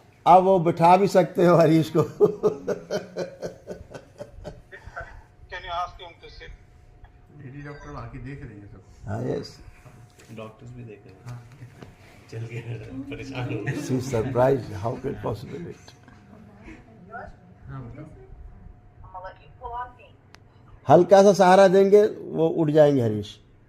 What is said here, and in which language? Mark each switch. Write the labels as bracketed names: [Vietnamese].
[Hindi] अब वो बिठा भी सकते हो हरीश को। [English] Can you ask him to sit? [Hindi] Lady doctor बाकी देख रही है सब। हाँ, यस, डॉक्टर्स भी देख रहे हैं। चल के परेशान हो गए। [English] She surprised, how can possible it. I'm gonna let you pull on me. [Hindi] हल्का सा सहारा देंगे, वो उठ जाएंगे हरीश।